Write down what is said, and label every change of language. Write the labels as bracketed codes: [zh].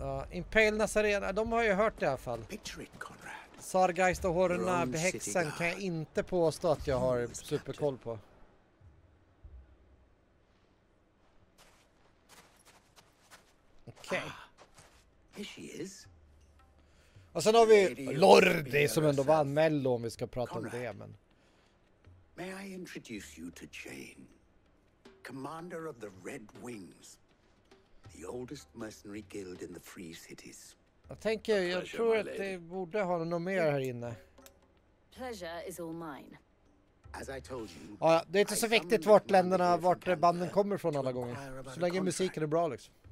[sv] Impale Nazarena, de har ju hört det i alla fall. Sargeist och Horrorna behäxan kan jag inte påstå att jag har superkoll på. Okej. Och sen har vi Lordi som ändå vann Mello om vi ska prata om det. Men... [en] May I introduce you to Jane, commander of the Red Wings, the oldest mercenary guild in the Free Cities. [sv] Jag tror att det borde ha något mer här inne. [en] Pleasure is all mine. As I told you, [sv] ja, det är inte så viktigt vart banden kommer från alla gånger. Så länge musiken är bra liksom.